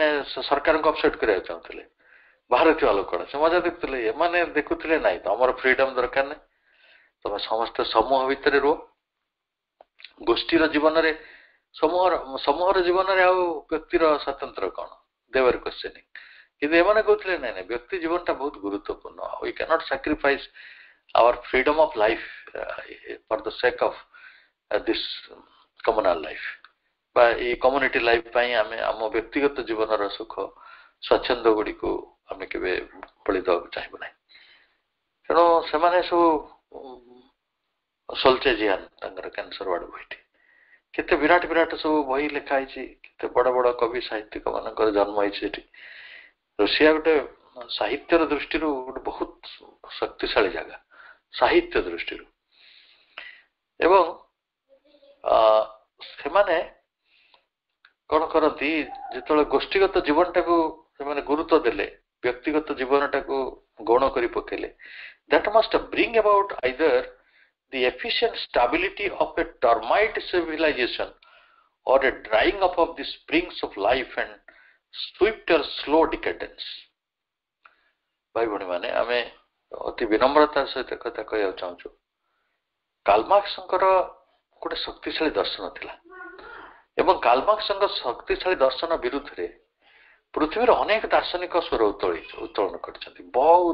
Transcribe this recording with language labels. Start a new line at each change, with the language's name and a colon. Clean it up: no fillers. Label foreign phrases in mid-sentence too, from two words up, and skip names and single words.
Odia: ସରକାରଙ୍କୁ ଅପସେଟ କରିବାକୁ ଚାହୁଁଥିଲେ ବାହାରେ ଥିବା ଲୋକଗୁଡା ସେ ମଜା ଦେଖୁଥିଲେ ଏମାନେ ଦେଖୁଥିଲେ ନାଇଁ ତମର ଫ୍ରିଡମ ଦରକାର ନାହିଁ ତମେ ସମସ୍ତେ ସମୂହ ଭିତରେ ରୁହ ଗୋଷ୍ଠୀର ଜୀବନରେ ସମୂହର ଜୀବନରେ ଆଉ ବ୍ୟକ୍ତିର ସ୍ୱାତନ୍ତ୍ର୍ୟ କଣ ଦେବର କ୍ୱେଶ୍ଚନିଂ କିନ୍ତୁ ଏମାନେ କହୁଥିଲେ ନାଇଁ ନାଇଁ ବ୍ୟକ୍ତି ଜୀବନଟା ବହୁତ ଗୁରୁତ୍ୱପୂର୍ଣ୍ଣ
English: we cannot sacrifice our freedom of life for the sake of this communal life
Odia: ବା ଏଇ
English: community life
Odia: ପାଇଁ ଆମେ ଆମ ବ୍ୟକ୍ତିଗତ ଜୀବନର ସୁଖ ସ୍ୱାଚ୍ଛନ୍ଦ୍ୟ ଗୁଡିକୁ ଆମେ କେବେ ବଳି ଦେବାକୁ ଚାହିଁବୁ ନାହିଁ ତେଣୁ ସେମାନେ ସବୁ ସୋଲଚେଜିଆନ ତାଙ୍କର କ୍ୟାନ୍ସର ୱାର୍ଡ ବହିଟି କେତେ ବିରାଟ ବିରାଟ ସବୁ ବହି ଲେଖା ହେଇଛି କେତେ ବଡ ବଡ କବି ସାହିତ୍ୟିକ ମାନଙ୍କର ଜନ୍ମ ହେଇଛି ସେଠି ରୁଷିଆ ଗୋଟେ ସାହିତ୍ୟର ଦୃଷ୍ଟିରୁ ଗୋଟେ ବହୁତ ଶକ୍ତିଶାଳୀ ଜାଗା ସାହିତ୍ୟ ଦୃଷ୍ଟିରୁ ଏବଂ ସେମାନେ କଣ କରନ୍ତି ଯେତେବେଳେ ଗୋଷ୍ଠୀଗତ ଜୀବନଟାକୁ ସେମାନେ ଗୁରୁତ୍ୱ ଦେଲେ ବ୍ୟକ୍ତିଗତ ଜୀବନଟାକୁ ଗୌଣ କରି ପକେଇଲେ
English: that must bring about either the efficient stability of a termite civilization or a drying up of the springs of life and swifter slow
Odia: decadence ଭାଇ ଭଉଣୀ ମାନେ ଆମେ ଅତି ବିନମ୍ରତାର ସହିତ କଥା କହିବାକୁ ଚାହୁଁଛୁ କାଲମାର୍କ୍ସଙ୍କର ଗୋଟେ ଶକ୍ତିଶାଳୀ ଦର୍ଶନ ଥିଲା ଏବଂ କାଲମାର୍କ୍ସଙ୍କ ଶକ୍ତିଶାଳୀ ଦର୍ଶନ ବିରୁଦ୍ଧରେ ପୃଥିବୀର ଅନେକ ଦାର୍ଶନିକ ସ୍ୱର ଉତ୍ତୋଳନ କରିଛନ୍ତି ବହୁତ